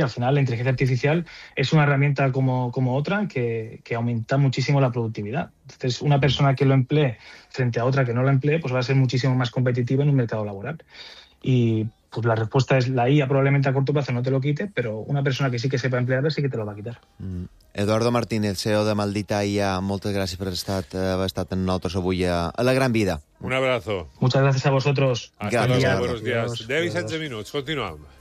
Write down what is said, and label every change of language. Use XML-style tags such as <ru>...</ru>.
<es>Al final la inteligencia artificial es una herramienta como otra que aumenta muchísimo la productividad. Entonces una persona que lo emplee frente a otra que no lo emplee, pues va a ser muchísimo más competitiva en un mercado laboral. Y pues la respuesta es la IA probablemente a corto plazo no te lo quite, pero una persona que sí que sepa emplearla sí que te lo va a quitar.</es> <ca>Eduardo Martínez, CEO de Maldita IA, moltes gràcies per estar amb nosaltres avui a La Gran Vida.</ca> <es>Un abrazo. Muchas gracias a vosotros. Hasta luego, buenos días.</es> <ca>10 i 16 minuts, continuem.</ca>